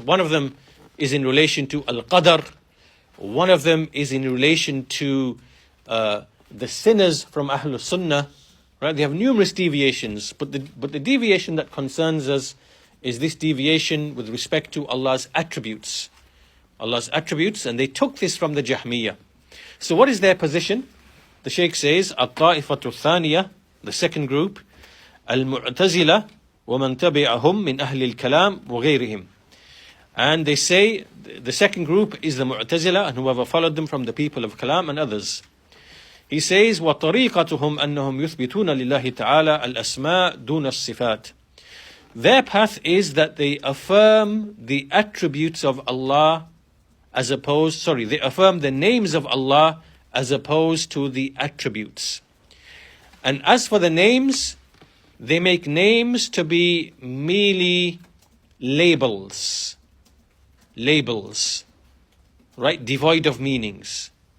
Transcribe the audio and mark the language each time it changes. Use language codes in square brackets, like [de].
[en] One of them is in relation to Al-Qadr. One of them is in relation to the sinners from Ahlul Sunnah. Right? They have numerous deviations, but the deviation that concerns us is this deviation with respect to Allah's attributes. And they took this from the Jahmiyyah. So what is their position? The Shaykh says, [ar] الطائفة الثانية, [en] the second group, [ar] المعتزلة ومن تبعهم من أهل الكلام وغيرهم. [en] And they say, the second group is the Mu'tazila and whoever followed them from the people of Kalam and others. He says, [ar] وَطَرِيقَتُهُمْ أَنَّهُمْ يُثْبِتُونَ لِلَّهِ تَعَالَى الْأَسْمَاء دُونَ الصِّفَاتِ. [en] Their path is that they affirm the attributes of Allah they affirm the names of Allah as opposed to the attributes. And as for the names, they make names to be merely labels, right, devoid of meanings.